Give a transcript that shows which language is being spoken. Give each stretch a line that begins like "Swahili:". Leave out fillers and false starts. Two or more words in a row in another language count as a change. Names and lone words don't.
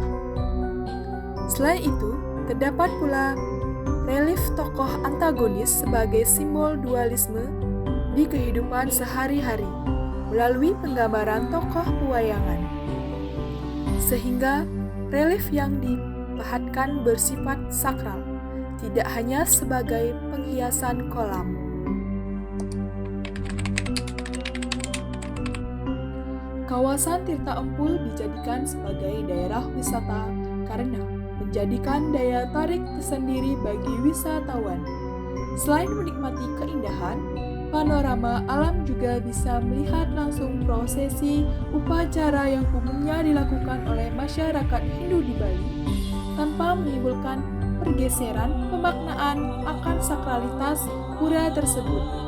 Indonesian: Selain itu, terdapat pula relief tokoh antagonis sebagai simbol dualisme di kehidupan sehari-hari melalui penggambaran tokoh pewayangan. Sehingga relief yang dipahatkan bersifat sakral, tidak hanya sebagai penghiasan kolam. Kawasan Tirta Empul dijadikan sebagai daerah wisata karena menjadikan daya tarik tersendiri bagi wisatawan. Selain menikmati keindahan, panorama alam juga bisa melihat langsung prosesi upacara yang umumnya dilakukan oleh masyarakat Hindu di Bali tanpa menimbulkan pergeseran pemaknaan akan sakralitas pura tersebut.